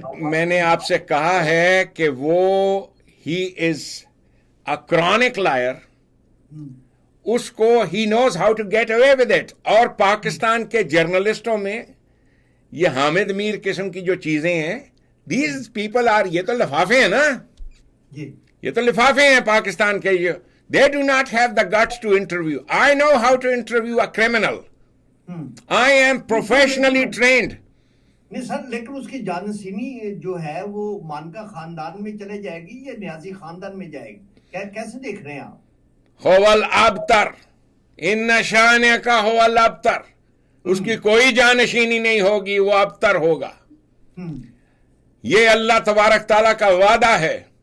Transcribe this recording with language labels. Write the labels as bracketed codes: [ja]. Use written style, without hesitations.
[ur] میں نے آپ سے کہا ہے کہ وہ [en] He is a chronic liar. [ur] اس کو [en] He knows how to get away with it. [ur] اور پاکستان کے جرنلسٹوں میں یہ حامد میر قسم کی جو چیزیں ہیں، [en] these people are, [ur] یہ تو لفافے ہیں نا، یہ تو لفافے ہیں پاکستان کے. [en] They do not have the guts to interview. I know how to interview a criminal. I am professionally trained. [ur] نہیں سر، لیکن اس کی جانشینی جو ہے وہ مانکا خاندان میں چلے جائے گی یا نیازی خاندان میں جائے گی؟ کیسے دیکھ رہے ہیں آپ؟ [ar] هو الابتر ان شانہ کا هو الابتر. [ur] اس کی کوئی جانشینی نہیں ہوگی، وہ ابتر ہوگا. یہ اللہ تبارک تعالیٰ کا وعدہ ہے.